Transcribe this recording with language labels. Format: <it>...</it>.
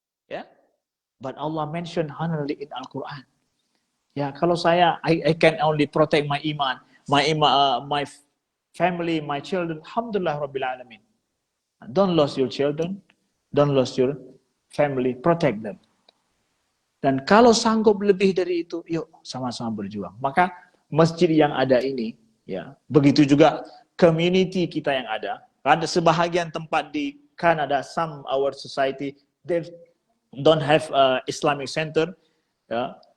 <en>Ya, but Allah mention honestly in Al-Quran.</en> <id>Ya, kalau saya,</id> <en>I can only protect my iman, my family, my children.</en> <ar>Alhamdulillah Rabbil Alamin.</ar> <en>Don't lose your children, don't lose your family, protect them.</en> <id>Dan kalau sanggup lebih dari itu, yuk sama-sama berjuang. Maka masjid yang ada ini, ya, begitu juga community kita yang ada. Ada sebahagian tempat di Canada,</id> <en>some our society, they don't have Islamic center. Ya.</en>